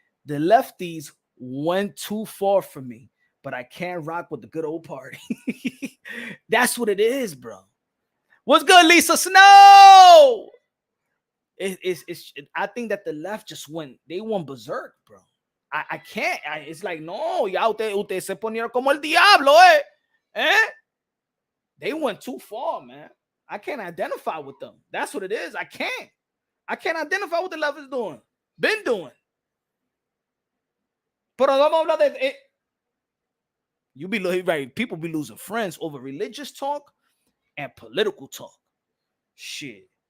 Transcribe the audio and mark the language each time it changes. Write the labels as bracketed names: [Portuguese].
[English] The lefties went too far for me, but I can't rock with the good old party. That's what it is, bro. What's good, Lisa Snow? I think that the left just went berserk, bro. I can't. It's like, no, [Spanish] ya usted se ponieron como el diablo, eh? [English] They went too far, man. I can't identify with them. That's what it is. I can't identify what the left is doing. Been doing. [Spanish] Pero vamos a hablar de [English] you be right. People be losing friends over religious talk and political talk. Shit.